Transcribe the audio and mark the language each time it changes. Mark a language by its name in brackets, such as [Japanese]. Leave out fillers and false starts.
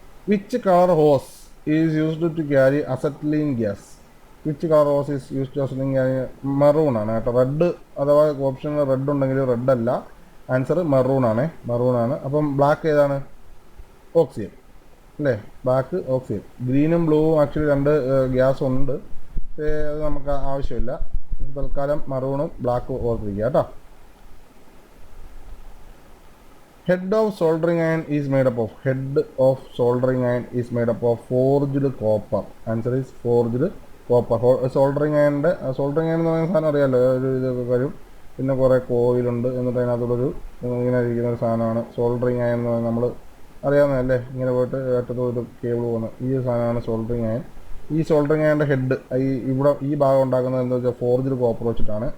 [English] Which color hose is used to carry acetylene gas? Which color hose is used to acetylene carry? [Malayalam] Maroon ആണ് കേട്ടോ. Red അഥവാ ഓപ്ഷനിൽ red ഉണ്ടെങ്കിൽ red അല്ല, answer maroon ആണ്. Maroon ആണ്. അപ്പം ബ്ലാക്ക് ഏതാണ്? ഓക്സിജൻ അല്ലേ? Black oxygen. ഗ്രീനും ബ്ലൂവും ആക്ച്വലി 2 ഗ്യാസ് ഉണ്ട്, പക്ഷേ അത് നമുക്ക് ആവശ്യമില്ല. തൽക്കാലം മെറൂണും ബ്ലാക്കും ഓർത്തിരിക്കുക കേട്ടോ. [English] Head of soldering iron is made up of. Head of soldering iron is made up of forged copper. Answer is forged copper. [Malayalam] Soldering അയണിൻ്റെ soldering iron എന്ന് പറയുന്ന സാധനം അറിയാമല്ലോ, ഒരു ഇതൊക്കെ കാര്യം. പിന്നെ കുറേ കോയിലുണ്ട്, എന്നിട്ട് അതിനകത്തുള്ളൊരു ഇങ്ങനെ ഇരിക്കുന്ന ഒരു സാധനമാണ് സോൾഡറിങ് അയൺ എന്ന് പറയുന്നത്. നമ്മൾ അറിയാവുന്നതല്ലേ, ഇങ്ങനെ പോയിട്ട് അറ്റത്ത് ഒരു കേബിൾ പോകുന്ന ഈ സാധനമാണ് സോൾഡറിങ് അയൺ. ഈ സോൾഡറിങ് അയണിൻ്റെ ഹെഡ് ഈ ഭാഗം ഉണ്ടാക്കുന്നത് എന്താ വെച്ചാൽ ഫോർജ്ഡ് കോപ്പർ വെച്ചിട്ടാണ്.